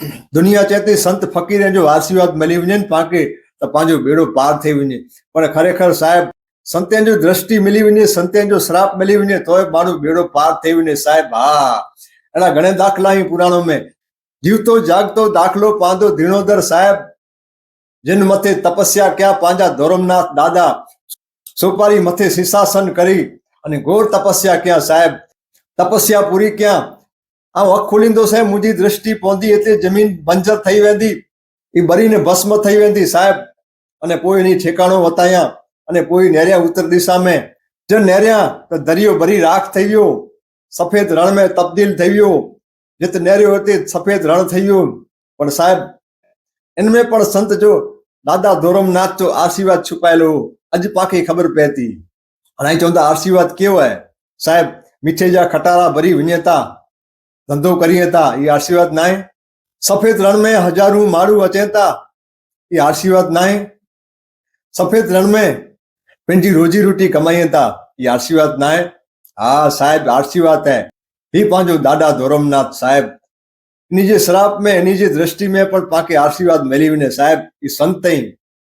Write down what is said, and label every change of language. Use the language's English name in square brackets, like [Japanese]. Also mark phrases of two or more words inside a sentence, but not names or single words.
[Kachhi] दुनिया चेती संत फकीर जो आशीर्वाद मिली वञे पाके तो पांजो बेड़ो पार थी वञे। पर खरेखर साहेब संतन जो दृष्टि मिली वञे, संतन जो श्राप मिली वञे तो माण्हू बेड़ो पार थी वञे साहेब। हा अहिड़ा घणे दाख़िला आहिनि पुराणों में। जीवतो जागतो दाखलो पांदो धीणोदर साहेब, जिन मथे तपस्या क्या पांजा धोरमनाथ दादा, सोपारी मथे शीशासन करी अने घोर तपस्या क्या साहेब। तपस्या पूरी क्या आ अख खोलींदो साहेब, मुझी दृष्टि पौंदी एटले जमीन बंजर थई वेंदी, ई बरीने भस्म थई वेंदी साहेब। अने पोइ एनी ठेकाणो वताया अने पोइ नेरिया उत्तर दिशा में जब नेरिया तो दरियो भरी राख थई वियो, सफेद रण में तब्दील थई वियो। जित नेरियो हुते सफेद रण थई वियो। पण साहेब इनमें पण संत जो दादा धोरमनाथ जो आशीर्वाद छुपायेलो अज पाके खबर पै थी। हाणे चवंदा आशीर्वाद केवो है साहेब, मीठे जा खटारा भरी वञे था, धंधो करिए था, ये आशीर्वाद ना है। सफेद रण में हजारों माण्हू अचनि था, ये आशीर्वाद ना है। सफेद रण में पंहिंजी रोजी रोटी कमाइनि था, ये आशीर्वाद ना है। हाँ साहेब आशीर्वाद है। ही पंहिंजो दादा धोरमनाथ साहेब, इन्ही जे श्राप में इन्ही जी दृष्टि में पण पाके आशीर्वाद मिली वञे साहेब। ये संत ही